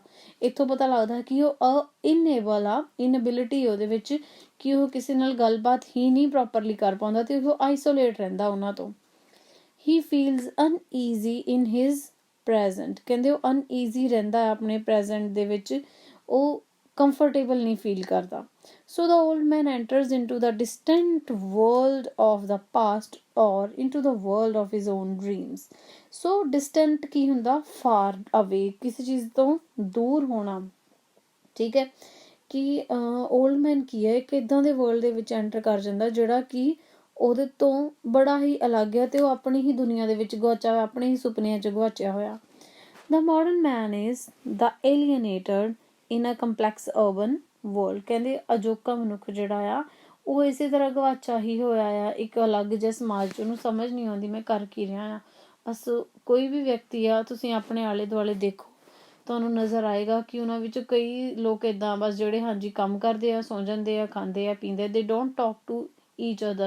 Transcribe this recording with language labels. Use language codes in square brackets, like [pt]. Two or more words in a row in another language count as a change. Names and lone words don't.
[pa] ਇੱਥੋਂ ਪਤਾ ਲੱਗਦਾ ਕਿ ਉਹ ਇਨਏਬਲ ਆ, ਇਨਐਬਿਲਿਟੀ ਉਹਦੇ ਵਿੱਚ ਕਿ ਉਹ ਕਿਸੇ ਨਾਲ ਗੱਲਬਾਤ ਹੀ ਨਹੀਂ ਪ੍ਰੋਪਰਲੀ ਕਰ ਪਾਉਂਦਾ ਅਤੇ ਉਹ ਆਈਸੋਲੇਟ ਰਹਿੰਦਾ ਉਹਨਾਂ ਤੋਂ। [en] He feels uneasy in his present. [pa] ਕਹਿੰਦੇ ਉਹ ਅਨਈਜ਼ੀ ਰਹਿੰਦਾ ਆਪਣੇ ਪ੍ਰੈਜੈਂਟ ਦੇ ਵਿੱਚ, ਉਹ ਕੰਫਰਟੇਬਲ ਨਹੀਂ ਫੀਲ ਕਰਦਾ। [en] So the old man enters into the distant world of the past or into the world of his own dreams। So distant [pa] ਕੀ ਹੁੰਦਾ, [en] far away, [pa] ਕਿਸੇ ਚੀਜ਼ ਤੋਂ ਦੂਰ ਹੋਣਾ, ਠੀਕ ਹੈ, ਕਿ [en] old man [pa] ਕੀ ਹੈ, ਇੱਕ ਇੱਦਾਂ ਦੇ world ਦੇ ਵਿੱਚ ਐਂਟਰ ਕਰ ਜਾਂਦਾ ਜਿਹੜਾ ਕਿ ਉਹਦੇ ਤੋਂ ਬੜਾ ਹੀ ਅਲੱਗ ਹੈ ਅਤੇ ਉਹ ਆਪਣੀ ਹੀ ਦੁਨੀਆ ਦੇ ਵਿੱਚ ਗੁਆਚਿਆ ਹੋਇਆ, ਆਪਣੇ ਹੀ ਸੁਪਨਿਆਂ 'ਚ ਗੁਆਚਿਆ ਹੋਇਆ। [en] The modern man is the alienated in a complex urban world। [pa] ਕਹਿੰਦੇ ਅਜੋਕਾ ਮਨੁੱਖ ਜਿਹੜਾ ਆ ਉਹ ਇਸੇ ਤਰ੍ਹਾਂ ਗਵਾਚਾ ਹੀ ਹੋਇਆ ਆ ਇੱਕ ਅਲੱਗ ਜਿਹੇ ਸਮਾਜ 'ਚ, ਉਹਨੂੰ ਸਮਝ ਨਹੀਂ ਆਉਂਦੀ ਮੈਂ ਕਰ ਕੀ ਰਿਹਾ ਆ। ਬਸ ਕੋਈ ਵੀ ਵਿਅਕਤੀ ਆ, ਤੁਸੀਂ ਆਪਣੇ ਆਲੇ ਦੁਆਲੇ ਦੇਖੋ, ਤੁਹਾਨੂੰ ਨਜ਼ਰ ਆਏਗਾ ਕਿ ਉਹਨਾਂ ਵਿੱਚ ਕਈ ਲੋਕ ਇੱਦਾਂ ਬਸ ਜਿਹੜੇ ਹਾਂਜੀ ਕੰਮ ਕਰਦੇ ਆ, ਸੌਂ ਜਾਂਦੇ ਆ, ਖਾਂਦੇ ਆ, ਪੀਂਦੇ, [en] they don't talk to each other.